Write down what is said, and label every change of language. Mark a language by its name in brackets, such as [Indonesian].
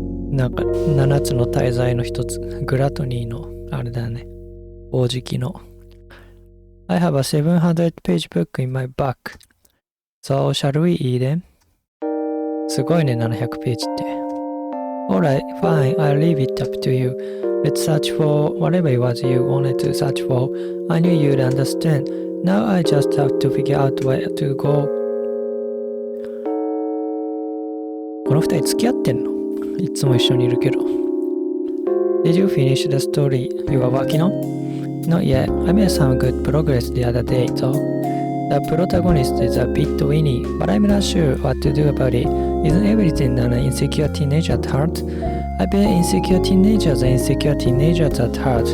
[Japanese] なんか7つの大罪の一つ。グラトニーのあれだよね。大食きの。 [English] I have a 700-page book in my back. So shall we eat them? [Japanese] すごいね、700ページって。 [English] Alright, fine, I'll leave it up to you. Let's search for whatever it was you wanted to search for. I knew you'd understand. Now I just have to figure out where to go. [Japanese] この二人付き合ってんの？いつも一緒にいるけど。 [English] Did you finish the story you were working on? Not yet. I made some good progress the other day, though. The protagonist is a bit whiny, but I'm not sure what to do about it. Isn't everything an insecure teenager at heart? I bet insecure teenagers are insecure teenagers at heart.